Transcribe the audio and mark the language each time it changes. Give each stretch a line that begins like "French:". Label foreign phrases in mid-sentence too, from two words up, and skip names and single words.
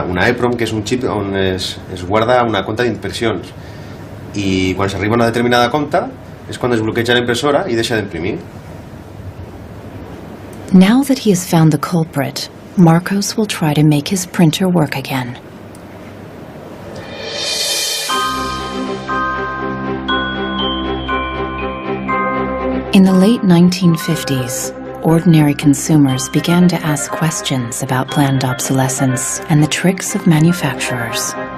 Catalan: EEPROM, que és un xip on es guarda una compta d'impressions, i quan s'arriba a una determinada compta és quan es bloqueja la impressora i deixa d'imprimir.
English: Now that he has found the culprit, Marcos will try to make his printer work again. In the late 1950s, ordinary consumers began to ask questions about planned obsolescence and the tricks of manufacturers.